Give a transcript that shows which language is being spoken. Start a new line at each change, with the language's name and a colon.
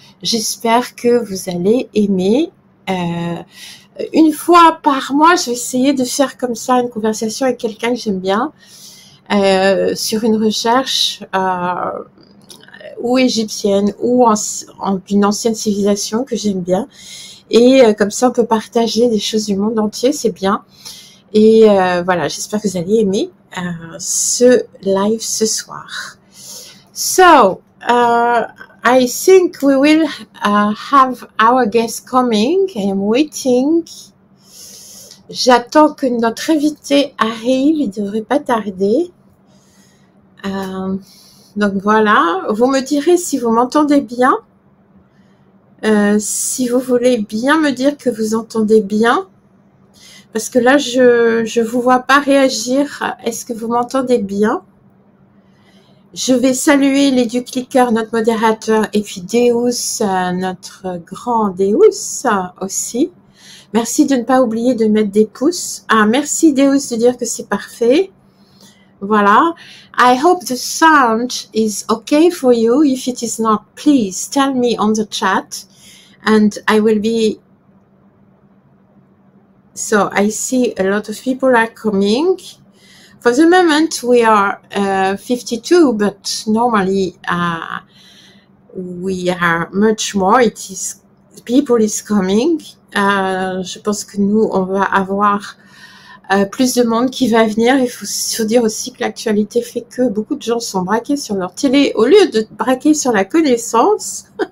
French: J'espère que vous allez aimer. Une fois par mois, je vais essayer de faire comme ça une conversation avec quelqu'un que j'aime bien sur une recherche ou égyptienne ou d'une ancienne civilisation que j'aime bien. Et comme ça, on peut partager des choses du monde entier, c'est bien. Et voilà, j'espère que vous allez aimer ce live ce soir.
English: So, I think we will have our guest coming. I am waiting.
French: J'attends que notre invité arrive, il devrait pas tarder. Donc voilà, vous me direz si vous m'entendez bien. Si vous voulez bien me dire que vous entendez bien. Parce que là, je vous vois pas réagir. Est-ce que vous m'entendez bien? Je vais saluer les du clicker, notre modérateur, et puis Deus, notre grand Deus aussi. Merci de ne pas oublier de mettre des pouces. Ah, merci Deus de dire que c'est parfait. Voilà.
English: I hope the sound is okay for you. If it is not, please tell me on the chat, and I will be. So I see a lot of people are coming. For the moment, we are 52, but normally we are much more. It is people is coming.
French: Je pense que nous, on va avoir plus de monde qui va venir. Il faut dire aussi que l'actualité fait que beaucoup de gens sont braqués sur leur télé au lieu de braquer sur la connaissance.